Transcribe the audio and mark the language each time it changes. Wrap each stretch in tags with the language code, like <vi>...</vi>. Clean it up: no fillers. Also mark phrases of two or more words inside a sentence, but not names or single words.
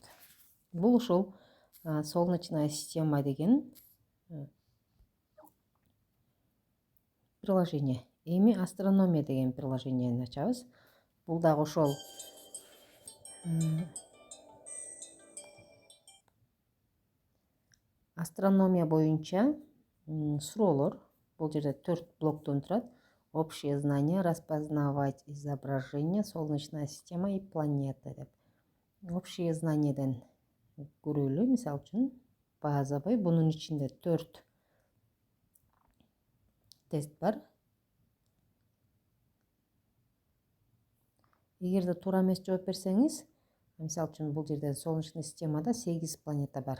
<ky>Бул ушул</ky> <ru>солнечная система</ru> <ky>деген приложение. Эми астрономия деген приложениени ачабыз. Бул дагы ошол астрономия боюнча суроолор. Бул жерде 4 блоктон турат.</ky> <ru>Общее знание, распознавать изображения, солнечная система и планеты деп. Общее знаниеден</ru> <ky>көрөлү. Мисалы үчүн базовый, бунун ичинде 4 тест бар. Эгерде туура эмес жооп берсеңиз, мисалы үчүн бул жерде</ky> <ru>солнечный системада</ru> <ky>8 планета бар.</ky>